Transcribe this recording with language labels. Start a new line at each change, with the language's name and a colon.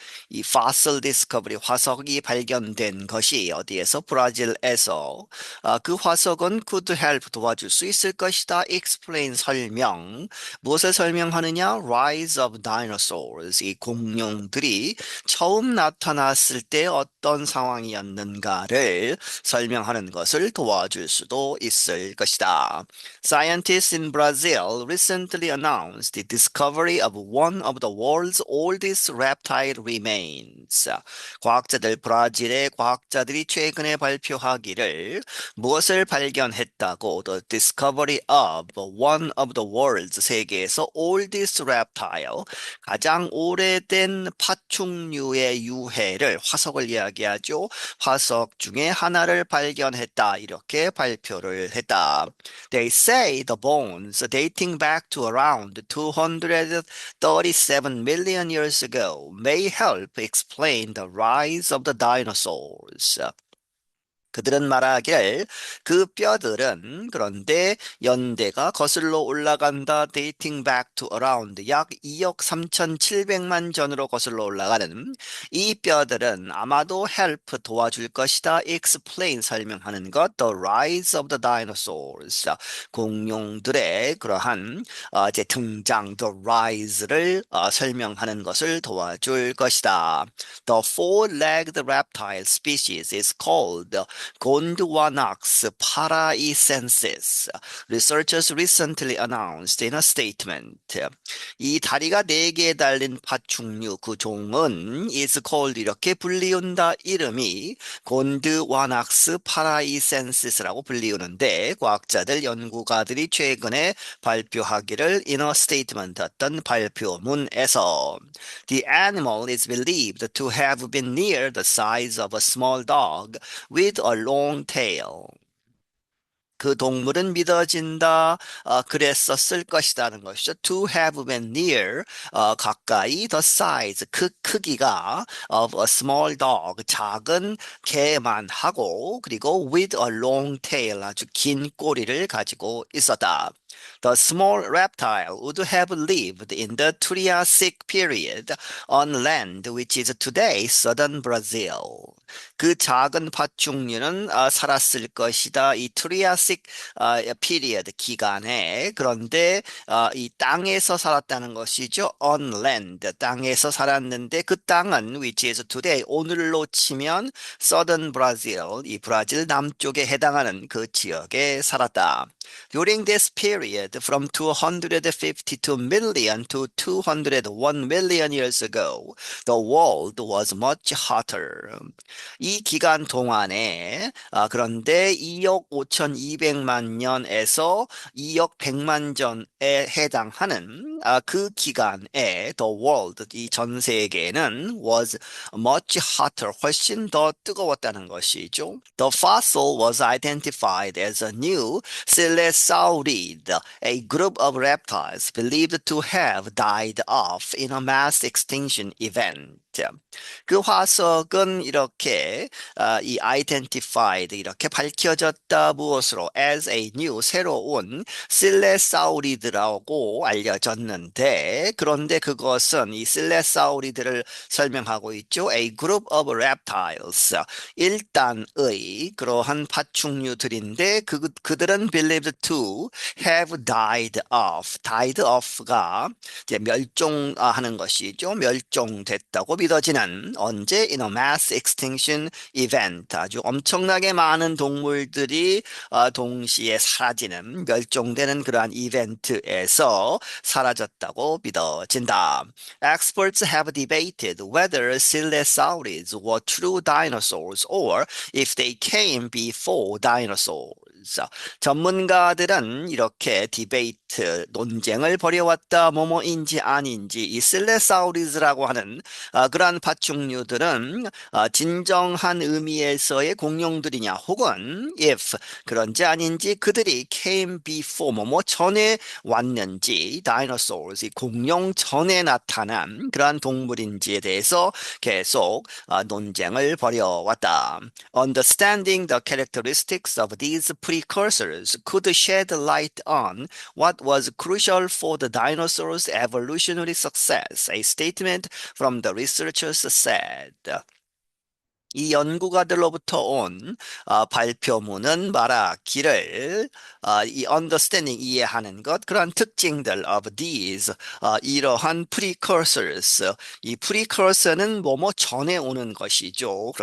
Korean: 이
English: fossil discovery
Korean: 화석이 발견된 것이 어디에서 브라질에서 그 화석은
English: could help
Korean: 도와줄 수 있을 것이다. explain 설명 무엇을 설명하느냐?
English: rise of dinosaurs
Korean: 이 공룡들이 처음 나타났을 때 어떤 상황이었는가를 설명하는 것을 도와줄 수도 있을 것이다.
English: Scientists in Brazil recently announced the discovery of one of the world's oldest reptile remains.
Korean: 과학자들 브라질의 과학자들이 최근에 발표하기를 무엇을 발견했다고
English: the discovery of one of the world's
Korean: 세계에서
English: oldest reptile
Korean: 가장 오래된 파충류의 유해를 화석을 이야기하죠. 화석 중에 하나를 발견했다. 이렇게 발표를 했다.
English: They say the bones dating back to around 237 million years ago may help explain the rise of the dinosaurs.
Korean: 그들은 말하길 그 뼈들은 그런데 연대가 거슬러 올라간다.
English: dating back to around
Korean: 약 2억 3,700만 전으로 거슬러 올라가는 이 뼈들은 아마도 help 도와줄 것이다. explain 설명하는 것
English: the rise of the dinosaurs
Korean: 공룡들의 그러한 이제 등장 the rise를 설명하는 것을 도와줄 것이다.
English: The four-legged reptile species is called Gondwanax paraicensis. Researchers recently announced in a statement.
Korean: 이 다리가 네 개에 달린 파충류 그 종은
English: is called
Korean: 이렇게 불리운다. 이름이 곤드와낙스 파라이센시스라고 불리우는데 과학자들 연구가들이 최근에 발표하기를
English: in a statement
Korean: 어떤 발표문에서
English: The animal is believed to have been near the size of a small dog with a long tail.
Korean: 그 동물은 믿어진다. 그랬었을 것이라는 것이죠.
English: To have been near, 가까이, the size,
Korean: 그 크기가
English: of a small dog,
Korean: 작은 개만 하고, 그리고
English: with a long tail,
Korean: 아주 긴 꼬리를 가지고 있었다.
English: The small reptile would have lived in the Triassic period on land, which is today southern Brazil.
Korean: 그 작은 파충류는 살았을 것이다. 이 트리아식 피리어드 기간에 그런데 이 땅에서 살았다는 것이죠.
English: On land
Korean: 땅에서 살았는데 그 땅은
English: which is today
Korean: 오늘로 치면
English: southern Brazil
Korean: 이 브라질 남쪽에 해당하는 그 지역에 살았다.
English: During this period, from 252 million to 201 million years ago, the world was much hotter.
Korean: 이 기간 동안에 그런데 2억 5,200만 년에서 2억 100만 전에 해당하는 그 기간에
English: the world,
Korean: 이 전 세계는
English: was much hotter,
Korean: 훨씬 더 뜨거웠다는 것이죠.
English: The fossil was identified as a new Coelurosaurid, a group of reptiles believed to have died off in a mass extinction event.
Korean: 그 화석은 이렇게 이 identified 이렇게 밝혀졌다 무엇으로
English: as a new
Korean: 새로운 실레사우리드라고 알려졌는데 그런데 그것은 이 실레사우리드를 설명하고 있죠.
English: A group of reptiles
Korean: 일단의 그러한 파충류들인데 그들은
English: believed to have died off.
Korean: died off가 이제 멸종하는 것이죠. 멸종됐다고 믿어지는 언제
English: in a mass extinction event
Korean: 아주 엄청나게 많은 동물들이 동시에 사라지는 멸종되는 그러한 이벤트에서 사라졌다고 믿어진다.
English: Experts have debated whether Coelurosaurids were true dinosaurs or if they came before dinosaurs.
Korean: 전문가들은 이렇게 디베이트, 논쟁을 벌여왔다. 뭐뭐인지 아닌지 이 실레사우리스라고 하는 그러한 파충류들은 진정한 의미에서의 공룡들이냐 혹은 if 그런지 아닌지 그들이
English: came before
Korean: 뭐뭐 전에 왔는지 dinosaurs 이 공룡 전에 나타난 그러한 동물인지에 대해서 계속 논쟁을 벌여왔다.
English: Understanding the characteristics of these precursors could shed light on what was crucial for the dinosaurs' evolutionary success, a statement from the researchers said.
Korean: 이 연구가들로부터 온 발표문은 말하기를 이 understanding 이해하는 것 그러한 특징들
English: of these
Korean: 이러한 precursors 이 precursor는 뭐뭐 전에 오는 것이죠.